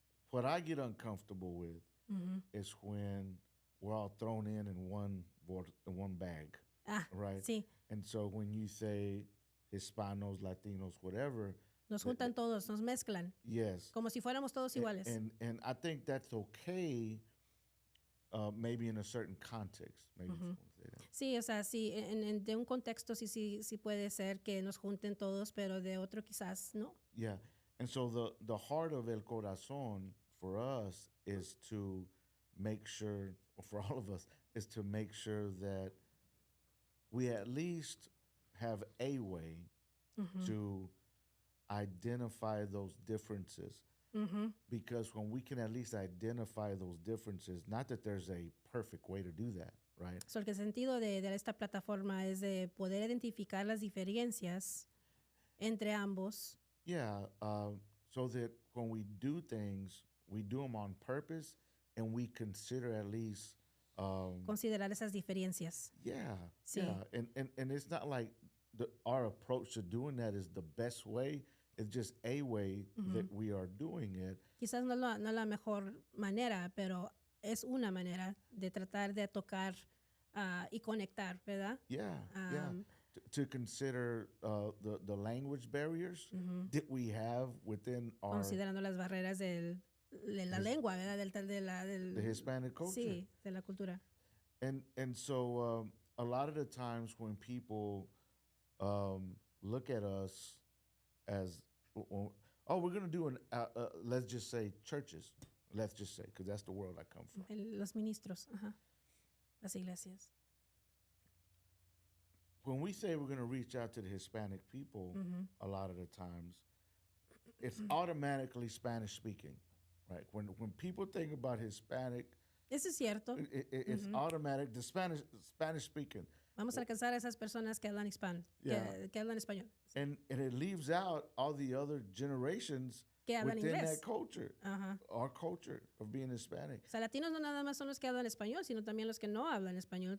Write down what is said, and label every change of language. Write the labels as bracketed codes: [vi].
[en] What I get uncomfortable with is when we're all thrown in one bag, right? [es] Sí. [en] And so when you say Hispanos, Latinos, whatever, [es] nos juntan todos, nos mezclan. [en] Yes. [es] Como si fuéramos todos iguales. [en] And I think that's okay, maybe in a certain context. Maybe if you want to say that. [es] Sí, o sea, sí, de un contexto sí puede ser que nos junten todos, pero de otro quizás no. [en] Yeah. And so the heart of El Corazón for us is to make sure, or for all of us, is to make sure that we at least have a way to identify those differences. Because when we can at least identify those differences, not that there's a perfect way to do that, right? [es] So, el sentido de esta plataforma es de poder identificar las diferencias entre ambos. [en] Yeah, so that when we do things, we do them on purpose, and we consider at least [es] considerar esas diferencias. [en] Yeah, [es] sí. [en] Yeah, and it's not like our approach to doing that is the best way. It's just a way that we are doing it. [es] Quizás no la mejor manera, pero es una manera de tratar de tocar y conectar, ¿verdad? [en] Yeah, yeah. To consider the language barriers that we have within our... [es] Considerando las barreras de la lengua, ¿verdad? [en] The Hispanic culture. [es] Sí, de la cultura. [en] And so a lot of the times when people look at us as, we're going to do let's just say churches. Let's just say, because that's the world I come from. [es] Los ministros, las iglesias. [en] When we say we're going to reach out to the Hispanic people, a lot of the times, it's automatically Spanish speaking, right? When people think about Hispanic, [es] eso es cierto. [en] It's automatic. The Spanish speaking. [es] Vamos a alcanzar a esas personas que hablan que hablan español. [en] And it leaves out all the other generations [es] que hablan [en] within [es] inglés. [en] That culture, our culture of being Hispanic. [es] O sea, latinos no nada más son los que hablan español, sino también los que no hablan español.